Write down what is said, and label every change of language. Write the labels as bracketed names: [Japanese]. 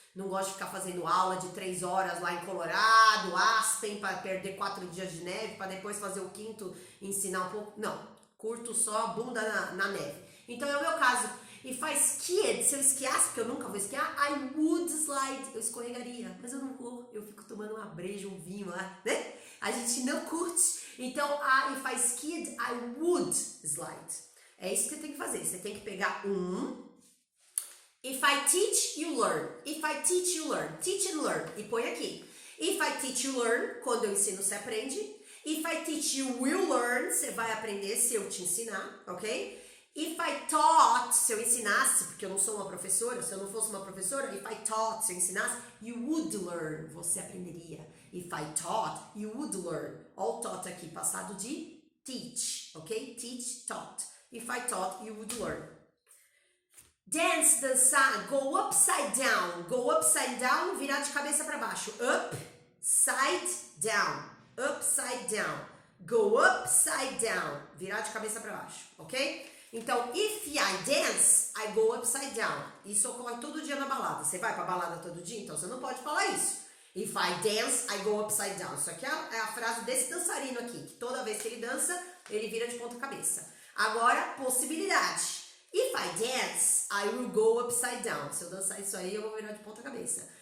[Portuguese] Não gosto de ficar fazendo aula de 3 horas lá em Colorado, Aspen, para perder 4 dias de neve, para depois fazer o quinto e ensinar um pouco. Não. Curto só a bunda na neve. Então é o meu caso. [English] If I skied, [Portuguese] se eu esquiasse, porque eu nunca vou esquiar, [English] I would slide. [Portuguese] Eu escorregaria. Mas eu não vou. Eu fico tomando uma breja, um vinho lá, né? A gente não curte. [English] Então, if I skied, I would slide. [Portuguese] É isso que você tem que fazer. Você tem que pegar [English] If I teach, you learn. If I teach, you learn. Teach and learn. [Portuguese] E põe aqui. [English] If I teach, you learn. [Portuguese] Quando eu ensino, você aprende. [English] If I teach, you will learn. [Portuguese] Você vai aprender se eu te ensinar, ok? [English] If I taught, [Portuguese] se eu ensinasse, porque eu não sou uma professora, se eu não fosse uma professora, if I taught, se eu ensinasse, [English] you would learn, [Portuguese] você aprenderia. [English] If I taught, you would learn. [Portuguese] Olha o taught aqui, passado de teach, ok? [English] Teach, taught. If I taught, you would learn. [Portuguese] Dance, dançar, [English] go upside down. Go upside down, [Portuguese] virar de cabeça para baixo. [English] Up, side, down. Upside down. Go upside down. [Portuguese] Virar de cabeça para baixo, ok? [English] Então, if I dance, I go upside down. [Portuguese] Isso ocorre todo dia na balada. Você vai pra balada todo dia? Então você não pode falar isso. [English] If I dance, I go upside down. [Portuguese] Isso aqui é a frase desse dançarino aqui, que toda vez que ele dança, ele vira de ponta cabeça. Agora, possibilidade. [English] If I dance, I will go upside down. [Portuguese] Se eu dançar isso aí, eu vou virar de ponta cabeça.